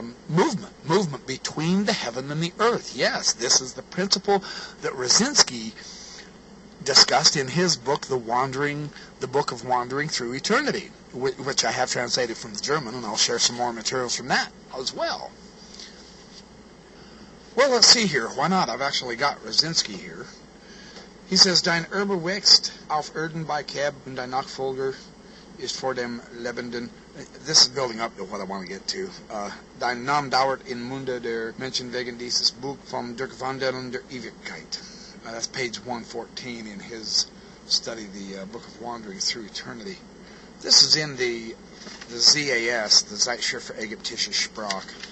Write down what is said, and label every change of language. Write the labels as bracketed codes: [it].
[en] Movement between the heaven and the earth. Yes, this is the principle that Rosinski discussed in his book, The Book of Wandering Through Eternity, which I have translated from the German, and I'll share some more materials from that as well. Well, let's see here. Why not? I've actually got Rosinski here. [de] He says, Dein Erbe wächst auf Erden bei Keb und dein Nachfolger ist vor dem Lebenden. [en] This is building up to what I want to get to. [de] Dein Name dauert in Munde der Menschen wegen dieses Buch vom Durchwandern der Ewigkeit. [en] That's page 114 in his study, the Book of Wandering Through Eternity. This is in the ZAS, the Zeitschrift für Ägyptische Sprache.